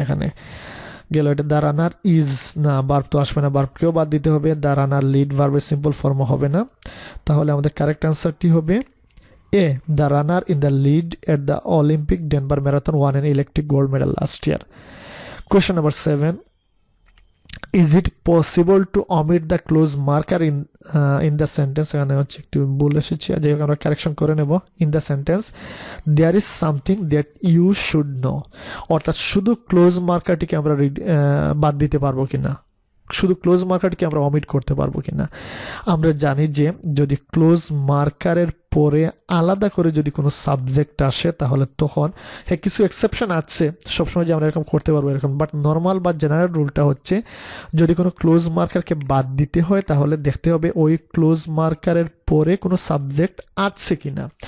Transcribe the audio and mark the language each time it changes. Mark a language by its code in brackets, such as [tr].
[bn] এখানে গেল এটা [en] the runner is, [bn] না ভার্ব তো আসবে না, ভার্বকেও বাদ দিতে হবে। [en] the runner lead [bn] ভার্বের সিম্পল ফর্ম হবে না, তাহলে আমাদের কারেক্ট আনসারটি হবে এ, [en] The runner in the lead at the Olympic Denver marathon won an electric gold medal last year. Question number 7, is it possible to omit the close marker in the sentence? [bn] এখানে হচ্ছে একটু ভুল এসেছে, যাই হোক আমরা correction করে নেব। [en] in the sentence there is something that you should know, [bn] অর্থাৎ শুধু ক্লোজ মার্কারটিকে আমরা বাদ দিতে পারবো কিনা, শুধু ক্লোজ মার্কারটিকে আমরা অমিট করতে পারবো কিনা। আমরা জানি যে যদি ক্লোজ মার্কারের পরে আলাদা করে যদি কোনো সাবজেক্ট আসে তাহলে তখন, হ্যাঁ কিছু এক্সেপশন আছে, সবসময় যে আমরা এরকম করতে পারবো এরকম, বাট নর্মাল বা জেনারেল রুলটা হচ্ছে যদি কোনো ক্লোজ মার্কারকে বাদ দিতে হয় তাহলে দেখতে হবে ওই ক্লোজ মার্কারের পরে কোনো সাবজেক্ট আছে কিনা।